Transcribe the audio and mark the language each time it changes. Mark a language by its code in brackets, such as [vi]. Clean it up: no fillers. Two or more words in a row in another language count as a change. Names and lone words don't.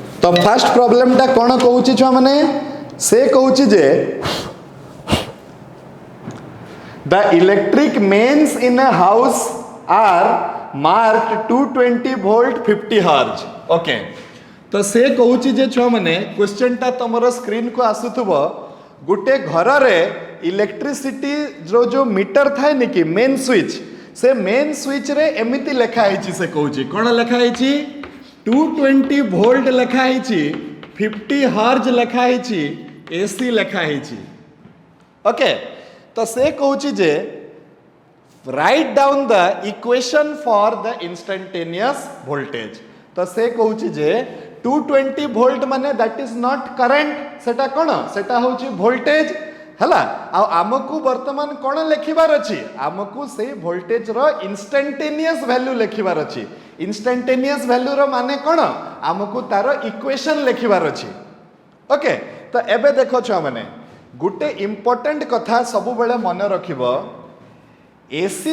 [or] ତୋ [en] first problem [or] ଟା କଣ କହୁଛି ଛୁଆ ମାନେ ସେ କହୁଛି ଯେ [en] the electric mains in a house are marked [or] 220 ଭୋଲ୍ଟ 50 ହର୍ଜ ଓକେ ତୋ ସେ କହୁଛି ଯେ ଛୁଆ ମାନେ କ୍ୱେଶ୍ଚନ ଟା ତମର ସ୍କ୍ରିନ କୁ ଆସୁଥିବ ଗୋଟେ ଘର ରେ ଇଲେକ୍ଟ୍ରିସିଟି ଯୋ ମିଟର ଥାଏ ନି କି [en] main switch [or] ସେ [en] main switch [or] ରେ ଏମିତି ଲେଖା ହେ ସେ କହୁଛି କଣ ଲେଖା ହେ 220 ଭୋଲ୍ଟ ଲେଖା ହେ 50 ହର୍ଜ ଲେଖା ହେ ଏସି ଲେଖା ହେ ଓକେ ତୋ ସେ କହୁଛି ଯେ [en] write down the equation for the instantaneous voltage [or] ତୋ ସେ କହୁଛି ଯେ 220 ଭୋଲ୍ଟ ମାନେ [en] that is not current [or] ସେଟା କଣ ସେଟା ହେଉଛି ଭୋଲ୍ଟେଜ ହେଲା ଆ ଆମକୁ ବର୍ତ୍ତମାନ କଣ ଲେଖିବାର ଅଛି ଆମକୁ ସେ ଭୋଲ୍ଟେଜ ର [en] instantaneous value [or] ଲେଖିବାର ଅଛି [en] instantaneous value [or] ର ମାନେ କଣ ଆମକୁ ତାର ଇକ୍ୱେସନ ଲେଖିବାର ଅଛି ଓକେ ତୋ ଏବେ ଦେଖ ଛ ମାନେ ଗୋଟେ ଇମ୍ପୋର୍ଟାଣ୍ଟ କଥା ସବୁ ବେଳେ ମନେ ରଖିବ ଏସି